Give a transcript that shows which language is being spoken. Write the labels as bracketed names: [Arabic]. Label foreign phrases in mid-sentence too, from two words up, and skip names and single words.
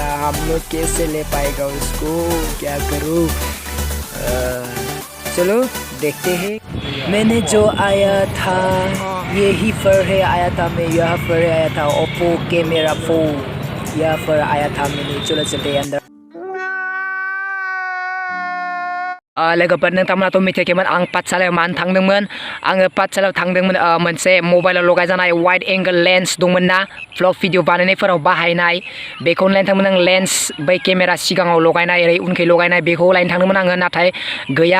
[Hindi] हम लोग कैसे ले पाएगा उसको? क्या करूँ? चलो देखते हैं। मैंने जो आया था यही पर है आया था मैं, यहाँ पर आया था। ओप्पो कैमरा 4 यहाँ पर आया था मैंने। चलो चलते हैं अंदर। [Bodo] लोगोफोर नोंथांमोना थ' मिथियाखैमोन आं पाठशालायाव मानो थांदोंमोन। आङो पाठशालायाव थांदोंमोन मोनसे मबाइलाव लगायजानाय [English] wide angle lens [Bodo] दंमोन ना, [English] vlog video [Bodo] बानायनायफोराव बाहायनाय। बेखौनो लायनो थांदोंमोन आं। लेन्स बै केमेरा सिगाङाव लगायनाय, ओरै उनखै लगायनाय, बेखौ लायनो थांदोंमोन आङो, नाथाय गैया।